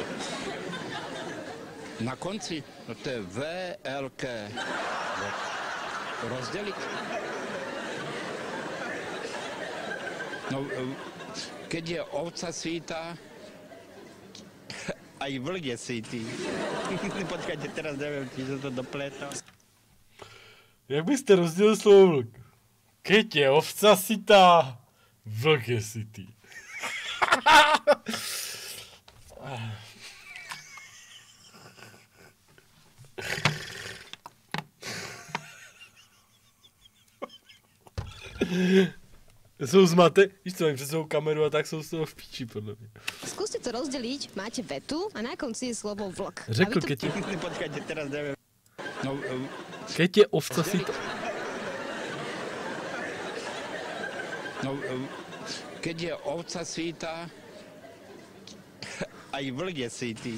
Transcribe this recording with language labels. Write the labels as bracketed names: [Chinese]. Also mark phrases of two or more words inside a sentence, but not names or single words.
[Slovak] Na konci? No to je VLK. Rozdeliť? No, keď je ovca sýta, aj vlk je sýtý. Počkajte, teraz neviem, či sa to dopletá. [Czech] Jak byste rozdělili slovo vlk? [Slovak] Keď je ovca sytá, vlk je sytý. [Czech] Jsou zmate, víš co, mají před svou kameru a tak jsou z toho v píči, podle mě. [Slovak] Skúste to rozdeliť, máte vetu a na konci je slovo vlk. Řekl, keď je... Počkajte, teraz neviem. No, keď je ovca sytá... No, keď je ovca sýta, aj vlk je sýtý.